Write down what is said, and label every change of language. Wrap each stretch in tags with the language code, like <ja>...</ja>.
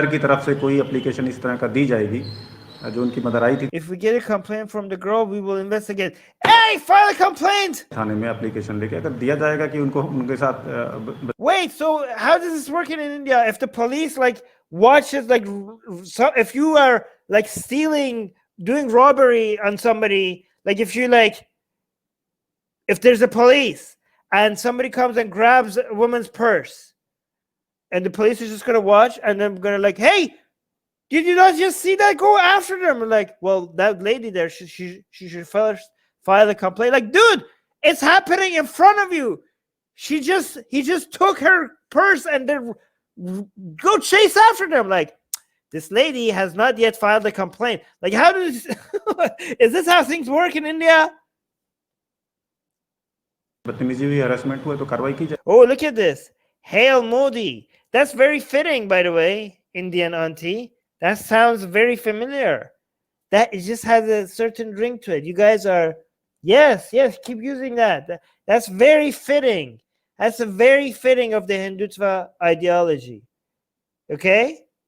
<hi>की तरफ से कोई एप्लीकेशन इस तरह का दी जाएगी जो उनकी मदर आई थी</hi> <en>If we get a complaint from the girl, we will investigate. Hey, file a complaint.</en> <hi>थाने में एप्लीकेशन लेके अगर दिया जाएगा कि उनको उनके साथ</hi> <en>Wait, so how does this work in India? If the police like watches, like, so if you are like stealing, doing robbery on somebody, like if you like, if there's a police and somebody comes and grabs a woman's purse, and the police is just gonna watch and then gonna like, hey, did you not just see that? Go after them. Like, well, that lady there, she should first file a complaint. Like, dude, it's happening in front of you. He just took her purse and then go chase after them. Like, this lady has not yet filed a complaint. Like, how does is this how things work in India?</en> <hi>बदतमीजी हुई harassment हुआ तो कार्रवाई की जाए</hi> <en>Oh, look at this. Hail Modi. That's very fitting, by the way, Indian auntie. That sounds very familiar. That it just has a certain ring to it. You guys are, yes, keep using that. That's very fitting. That's a very fitting of the Hindutva ideology. Okay?</en>